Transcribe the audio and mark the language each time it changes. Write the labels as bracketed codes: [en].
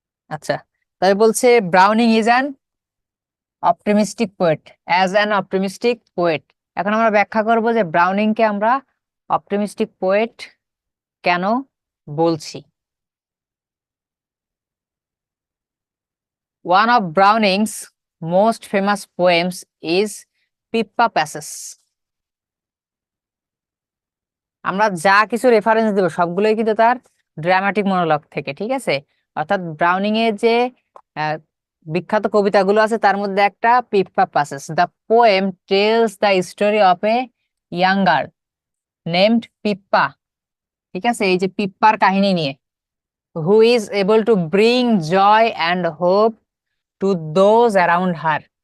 [bn] আচ্ছা, তাই বলছে [en] Browning is an optimistic poet, as an optimistic poet. [bn] এখন আমরা ব্যাখ্যা করব যে ব্রাউনিং কে আমরা অপটিমিস্টিক পোয়েট কেন বলছি। [en] One of Browning's most famous poems is Pippa Passes. [bn] আমরা যা কিছু রেফারেন্স দেব সবগুলোই কিন্তু তার ড্রামাটিক মনোলগ থেকে, ঠিক আছে। অর্থাৎ ব্রাউনিং এর যে বিখ্যাত কবিতাগুলো আছে তার মধ্যে একটা Pippa passes. [en] the poem tells the story of a young girl named Pippa, [bn] ঠিক আছে, এই যে পিপ্পার কাহিনী নিয়ে, [en] Who is able to bring joy and hope to those around her.